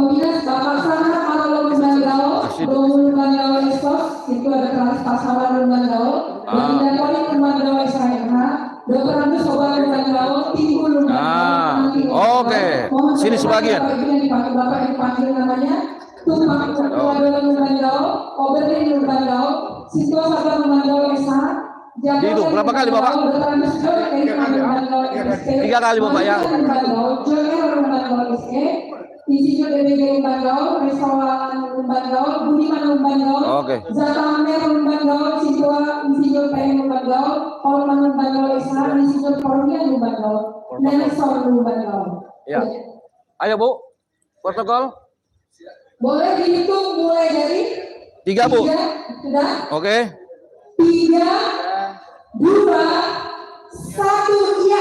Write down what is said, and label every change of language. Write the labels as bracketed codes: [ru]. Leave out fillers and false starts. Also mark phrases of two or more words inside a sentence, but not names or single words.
[id] Pembina Bapak Sana Marolo Lumban Gaul, Romo Lumban Gaul Estos, itu ada kelas pasawan Lumban Gaul, dan Poli Lumban Gaul SHMH, Dr. Agus Sobat Lumban Gaul, Timbul Lumban Gaul. Oke. Sini sebagian. Bapak yang dipanggil namanya, Tumpang Ketua Lumban Gaul, Oberlin Lumban Gaul, Sitwa Sabar Lumban Gaul SH, Itu berapa kali Bapak? 3 kali Bapak ya. Insinyur DBG Lumban Gaul, Restoran Lumban Gaul, Budiman Lumban Gaul, Zatamer Lumban Gaul, Insinyur PM Lumban Gaul, Polman Lumban Gaul SH, Insinyur Polmian Lumban Gaul. Nelson Lumbanggau. Ya. Ayo Bu, protokol. Boleh dihitung mulai dari 3 Bu. 3, sudah? Oke. 3, 2, 1, ya.